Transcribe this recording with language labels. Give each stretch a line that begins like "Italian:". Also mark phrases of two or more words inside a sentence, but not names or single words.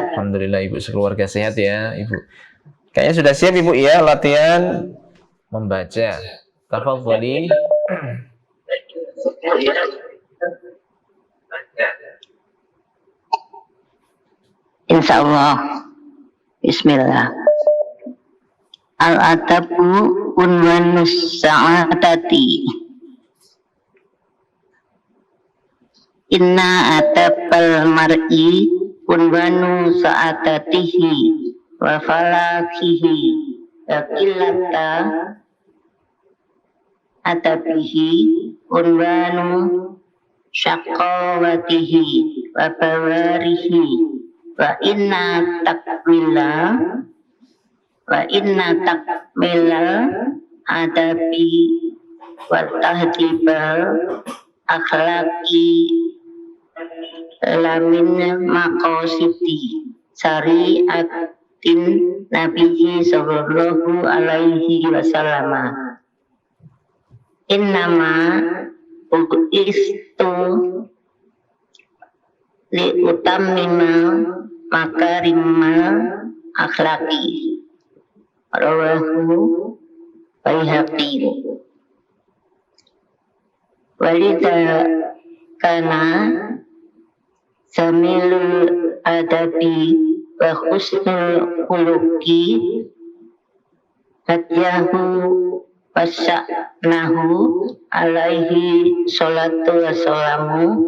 Indonesian: Alhamdulillah Ibu sekeluarga sehat ya Ibu. Kayaknya sudah siap Ibu ya latihan membaca. Tafadhali. Insyaallah. Bismillah.
Arabic: الأدب عنوان السعادة. إن أدب المرء عنوان سعادته وفلاحه وقلة أدبه عنوان شقاوته وبواره وإن تكميل الأدب وتهذيب الأخلاق لمن مقاصد شريعة النبي صلى الله عليه وسلم. إنما بعثت لأتمم مكارم الأخلاق. رواه البيهقي. ولذا كان شامل الأدب وحسن الخلق هديه وشأنه عليه الصلاة والسلام